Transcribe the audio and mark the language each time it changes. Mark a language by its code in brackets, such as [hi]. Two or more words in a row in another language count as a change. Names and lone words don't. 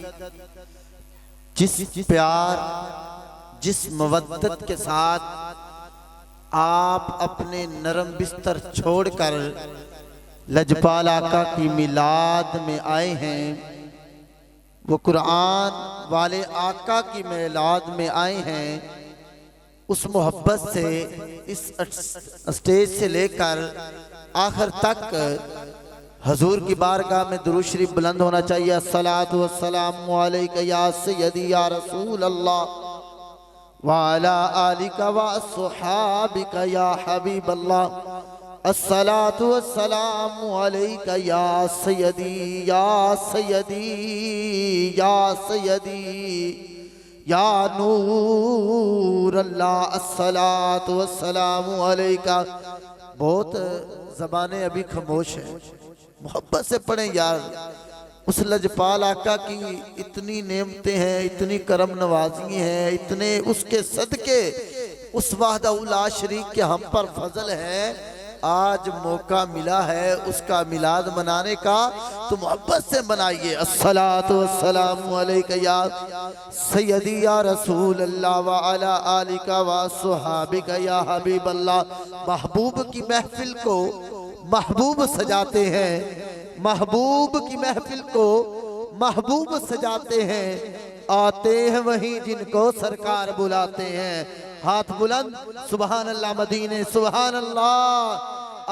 [hi] जिस प्यार, जिस मवद्दत के साथ आप अपने नरम बिस्तर छोड़कर लजपाल आका की मिलाद में आए हैं, वो कुरान वाले आका की मिलाद में आए हैं। उस मोहब्बत से इस स्टेज से लेकर आखिर तक हजूर की बारगाह में दुरूद शरीफ बुलंद होना चाहिए। [ar] الصلاة والسلام عليك يا سيدي يا رسول الله وعلى آلك وأصحابك يا حبيب الله. الصلاة والسلام عليك يا سيدي يا سيدي يا سيدي يا نور الله. الصلاة والسلام عليك. [hi] बहुत ज़बानें अभी खामोश हैं, मोहब्बत से पढ़ें यार। उस लजपाल आका की इतनी नेमतें हैं, इतनी करम नवाजी हैं, इतने उसके सदके उस [ar] وحده لا شريك [hi] के हम पर फजल है आज मौका मिला है उसका मिलाद मनाने का, तो मोहब्बत से मनाइए। [ar] الصلاة والسلام عليك يا سيدي يا رسول الله وعلى آلك وأصحابك يا حبيب الله. [hi] महबूब की महफिल को महबूब सजाते हैं, महबूब की महफिल को महबूब सजाते हैं। आते हैं वही जिनको सरकार बुलाते हैं। हाथ बुलंद, [ar] سبحان الله [hi] मदीने, [ar] سبحان الله.